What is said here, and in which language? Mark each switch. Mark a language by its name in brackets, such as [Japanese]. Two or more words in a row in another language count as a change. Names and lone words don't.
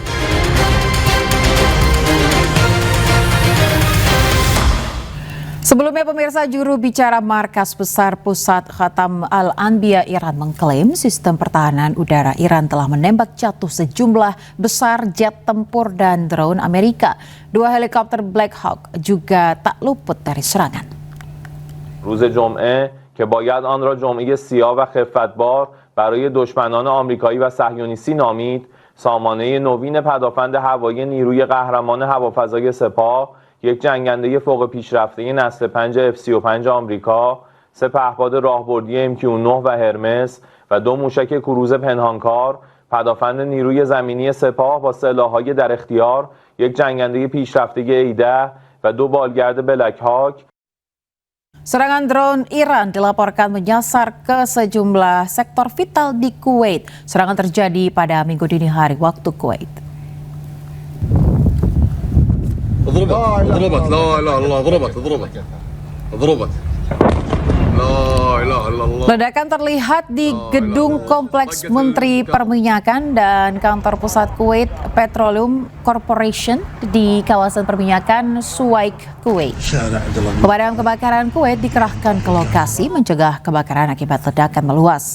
[Indonesian] Sebelumnya pemirsa, juru bicara Markas Besar Pusat Khatam Al-Anbiya Iran mengklaim sistem pertahanan udara Iran telah menembak jatuh sejumlah besar jet tempur dan drone Amerika. Dua helikopter Black Hawk juga tak luput dari serangan. [Persian] روز جمعه که باید آن را جمعه سیاه و خفتبار برای دشمنان آمریکایی و صهیونیستی نامید، سامانه نوین پدافند هوایی نیروی قهرمان هوافضای سپاه، یک جنگنده فوق پیشرفته نسل 5 F-35 آمریکا، 3 پهپاد راهبردی MQ-9 و هرمس و 2 موشک کروز پنهانکار، پدافند نیروی زمینی سپاه با سلاح‌های در اختیار، یک جنگنده پیشرفته A-10 و 2 بالگرد بلک هاک. [Indonesian] Serangan drone Iran dilaporkan menyasar ke sejumlah sektor vital di Kuwait. Serangan terjadi pada Minggu dini hari waktu Kuwait. [Arabic] ضربت لا اله الا الله ضربت [Indonesian] Ledakan terlihat di gedung kompleks Menteri Perminyakan dan kantor pusat Kuwait Petroleum Corporation di kawasan perminyakan Suwaik, Kuwait. Pemadam kebakaran Kuwait dikerahkan ke lokasi mencegah kebakaran akibat ledakan meluas.